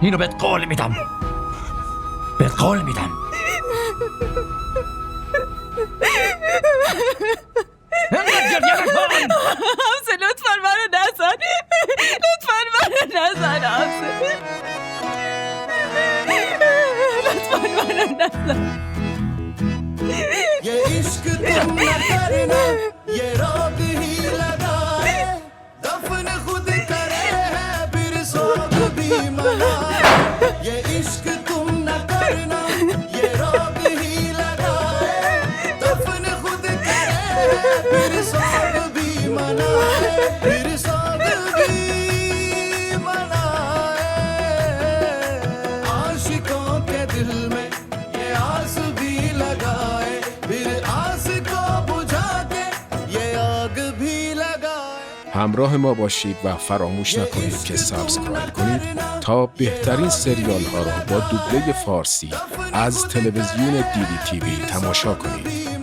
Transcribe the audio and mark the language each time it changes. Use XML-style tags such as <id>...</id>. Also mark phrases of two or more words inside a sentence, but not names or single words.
<fa>اینو بهت قول میدم. اینقدر گریه نکن. حمزه لطفاً منو نزن. حمزه لطفاً منو نزن.</fa> <hi>ये इश्क तुम न करना, ये रोग ही लगाए, दफन खुद करे है फिर सोग भी मनाए. ये इश्क तुम न करना, ये रोग ही लगाए, दफन खुद करे है फिर सोग भी मनाए, फिर सोग भी मनाए. आशिकों के दिल में ये आस भी लगाए,</hi> <fa>همراه ما باشید و فراموش نکنید که سابسکرایب کنید تا بهترین سریال ها را با دوبله فارسی از تلویزیون دیدی تیوی تماشا کنید.</fa>